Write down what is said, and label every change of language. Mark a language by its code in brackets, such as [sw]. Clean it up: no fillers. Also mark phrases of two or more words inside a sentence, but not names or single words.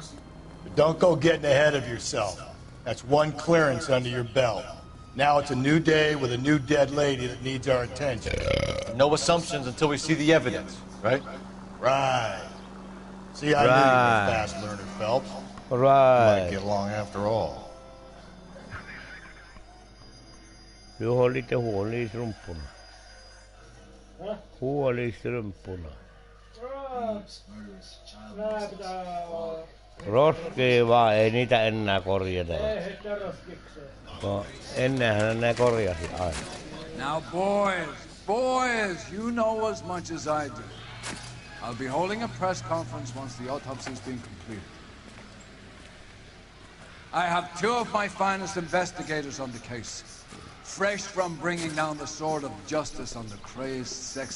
[en] But don't go getting ahead of yourself. That's one clearance under your belt. Now it's a new day with a new dead lady that needs our attention. No assumptions until we see the evidence, right? Right. See, I knew you were a fast learner, Phelps. Right. Might get along after all. [sv] Du har lite hål I strumporna. Hål I strumporna. [fi] Roskia ei niitä enää korjata. No, ennenhän ne korjasi aina. [en] Now boys, you know as much as I do. I'll be holding a press conference once the autopsy's been completed. I have two of my finest investigators on the case. Fresh from bringing down the sword of justice on the crazed sex...